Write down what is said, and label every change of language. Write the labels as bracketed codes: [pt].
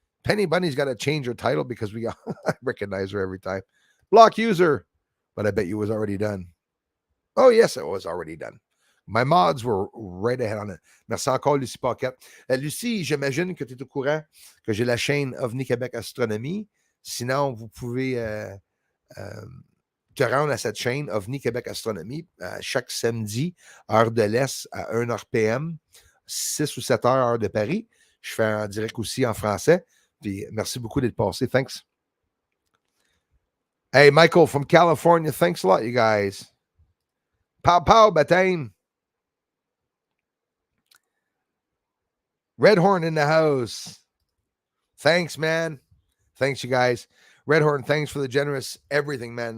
[en] Penny Bunny's got to change her title because I recognize her every time. Block user. But I bet you it was already done. Oh, yes, it was already done. My mods were right ahead on it. [fr] Merci encore, Lucie Paquette. Lucie, j'imagine que tu es au courant que j'ai la chaîne OVNI Québec Astronomie. Sinon, vous pouvez te rendre à cette chaîne OVNI Québec Astronomie chaque samedi, heure de l'Est à 1h PM, 6 ou 7 heures de Paris. Je fais un direct aussi en français. Puis merci beaucoup d'être passé. [en] Thanks. Hey, Michael from California. Thanks a lot, you guys. Pow, pow, bataille. Redhorn in the house. Thanks, man. Thanks, you guys. Redhorn, thanks for the generous everything, man.